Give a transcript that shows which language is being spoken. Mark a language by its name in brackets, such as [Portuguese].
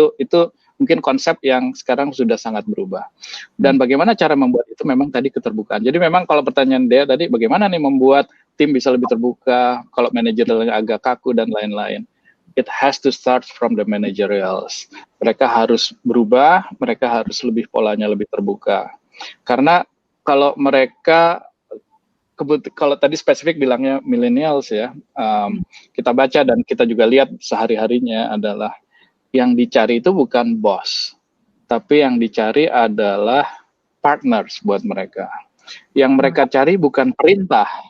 [Indonesian] Itu mungkin konsep yang sekarang sudah sangat berubah. Dan bagaimana cara membuat itu memang tadi keterbukaan. Jadi memang kalau pertanyaan dia tadi, bagaimana nih membuat tim bisa lebih terbuka, kalau manajerialnya agak kaku dan lain-lain. [English] It has to start from the managerials. [Indonesian] Mereka harus berubah, mereka harus polanya lebih terbuka. Karena kalau mereka, kalau tadi spesifik bilangnya millennials ya, kita baca dan kita juga lihat sehari-harinya adalah yang dicari itu bukan bos, tapi yang dicari adalah partners buat mereka. Yang mereka cari bukan perintah,